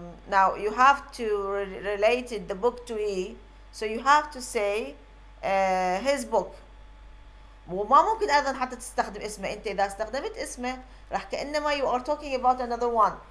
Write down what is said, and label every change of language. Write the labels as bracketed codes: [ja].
[en] Now you have to relate the book to he, so you have to say his book. [ar] وما ممكن أيضا حتى تستخدم اسمه. أنت إذا استخدمت اسمه راح كأنما [en] you are talking about another one.